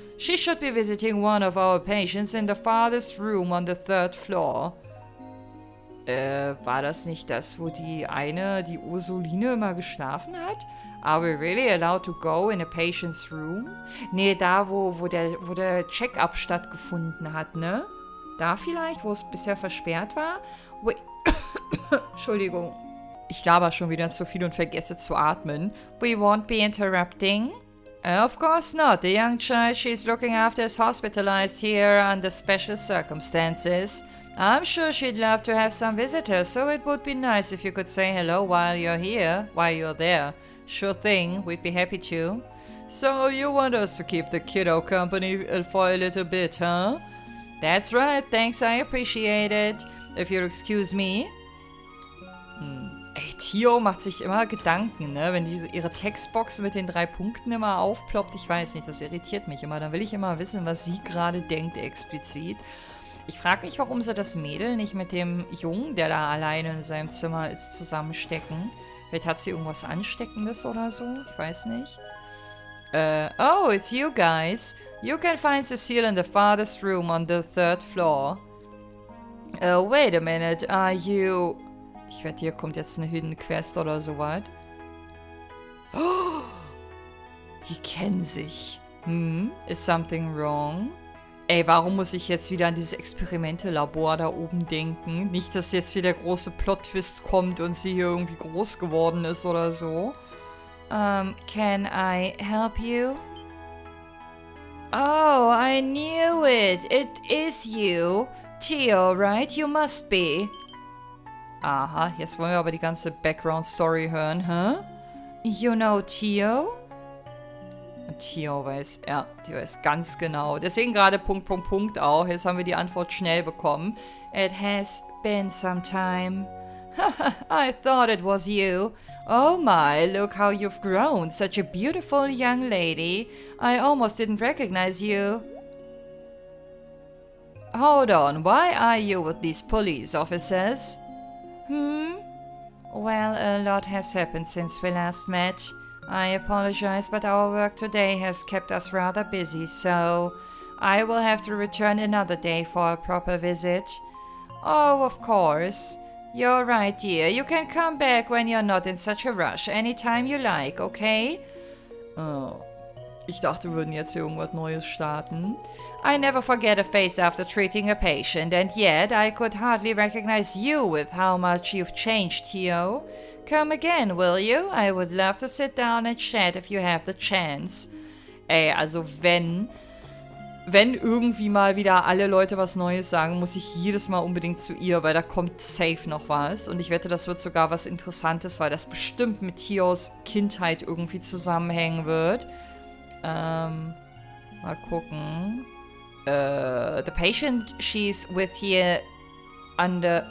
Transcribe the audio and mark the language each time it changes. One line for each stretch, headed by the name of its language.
English: She should be visiting one of our patients in the farthest room on the 3rd floor.
German: War das nicht das, wo die Ursuline immer geschlafen hat?
English: Are we really allowed to go in a patient's room?
German: Nee, da, wo der Check-up stattgefunden hat, ne? Da vielleicht, wo es bisher versperrt war? Entschuldigung. Ich laber schon wieder zu viel und vergesse zu atmen.
English: We won't be interrupting. Of course not. The young child she's looking after is hospitalized here under special circumstances. I'm sure she'd love to have some visitors, so it would be nice if you could say hello while you're there. Sure thing, we'd be happy to. So you want us to keep the kiddo company for a little bit, huh? That's right, thanks, I appreciate it. If you'll excuse me.
German: Ey, Tio macht sich immer Gedanken, ne? Wenn ihre Textbox mit den 3 Punkten immer aufploppt, ich weiß nicht, das irritiert mich immer. Dann will ich immer wissen, was sie gerade denkt explizit. Ich frage mich, warum sie das Mädel nicht mit dem Jungen, der da alleine in seinem Zimmer ist, zusammenstecken. Vielleicht hat sie irgendwas Ansteckendes oder so, ich weiß nicht.
English: Oh, it's you guys. You can find Cecile in the farthest room on the 3rd floor. Wait a minute, are you...
German: Ich wette, hier kommt jetzt eine Hidden Quest oder sowas. Oh, die kennen sich.
English: Is something wrong?
German: Ey, warum muss ich jetzt wieder an dieses Experimente-Labor da oben denken? Nicht, dass jetzt hier der große Plot-Twist kommt und sie hier irgendwie groß geworden ist oder so.
English: Can I help you? Oh, I knew it. It is you. Tio, right? You must be.
German: Aha, jetzt wollen wir aber die ganze Background-Story hören, hä?
English: You know Tio?
German: Tio weiß, ja, die weiß ganz genau. Deswegen gerade Punkt auch. Jetzt haben wir die Antwort schnell bekommen.
English: It has been some time. I thought it was you. Oh my, look how you've grown. Such a beautiful young lady. I almost didn't recognize you. Hold on, why are you with these police officers? Well, a lot has happened since we last met. I apologize, but our work today has kept us rather busy, so I will have to return another day for a proper visit. Oh, of course. You're right, dear. You can come back when you're not in such a rush, anytime you like, okay?
German: Oh, ich dachte, wir würden jetzt hier irgendwas Neues starten.
English: I never forget a face after treating a patient, and yet I could hardly recognize you with how much you've changed, Tio. Come again, will you? I would love to sit down and chat if you have the chance.
German: Ey, also wenn irgendwie mal wieder alle Leute was Neues sagen, muss ich jedes Mal unbedingt zu ihr, weil da kommt safe noch was. Und ich wette, das wird sogar was Interessantes, weil das bestimmt mit Tios Kindheit irgendwie zusammenhängen wird. Mal gucken.
English: The patient she's with here under...